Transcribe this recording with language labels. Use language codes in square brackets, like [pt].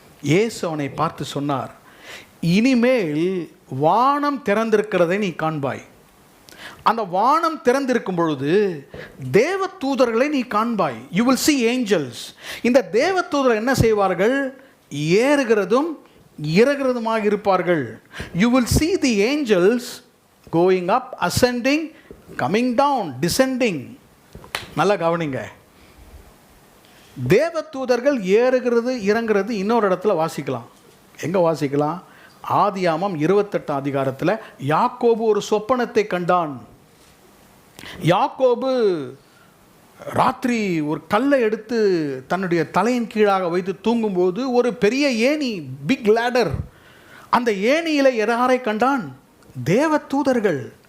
[ta] இயேசு அவனை பார்த்து சொன்னார், இனிமேல் வானம் திறந்திருக்கிறதை நீ காண்பாய். அந்த வானம் திறந்திருக்கும் பொழுது தேவ தூதர்களை நீ காண்பாய். [en] You will see angels. [ta] இந்த தேவ தூதர்கள் என்ன செய்வார்கள்? ஏறுகிறதும் இறங்குறதுமாக இருப்பார்கள். [en] You will see the angels going up, ascending, coming down, descending. [ta] நல்லா கவனிங்க. தேவ தூதர்கள் ஏறுகிறது இறங்குறது இன்னொரு இடத்துல வாசிக்கலாம். எங்கே வாசிக்கலாம்? ஆதியாமம் 28 அதிகாரத்தில் யாக்கோபு ஒரு சொப்பனத்தை கண்டான். யாக்கோபு ராத்திரி ஒரு கல்லை எடுத்து தன்னுடைய தலையின் கீழாக வைத்து தூங்கும்போது ஒரு பெரிய ஏணி, பிக் லேடர், அந்த ஏணியில் யாரை கண்டான்? தேவ தூதர்கள்.